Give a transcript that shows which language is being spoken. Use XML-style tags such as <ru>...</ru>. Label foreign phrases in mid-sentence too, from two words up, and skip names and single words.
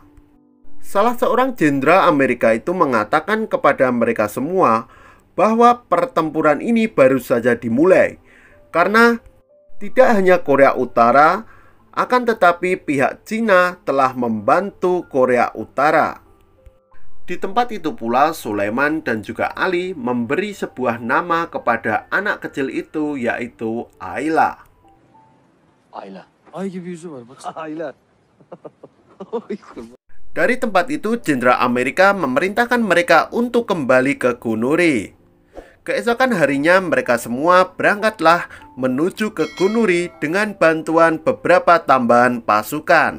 <id>Salah seorang jenderal Amerika itu mengatakan kepada mereka semua bahwa pertempuran ini baru saja dimulai, karena tidak hanya Korea Utara, akan tetapi pihak Cina telah membantu Korea Utara. Di tempat itu pula Sulaiman dan juga Ali memberi sebuah nama kepada anak kecil itu, yaitu Ayla.</id> <tr>Ayla. Ay gibi yüzü var bak. Ayla.</tr> <id>Dari tempat itu, jenderal Amerika memerintahkan mereka untuk kembali ke Gunuri. Keesokan harinya, mereka semua berangkatlah menuju ke Gunuri dengan bantuan beberapa tambahan pasukan.</id>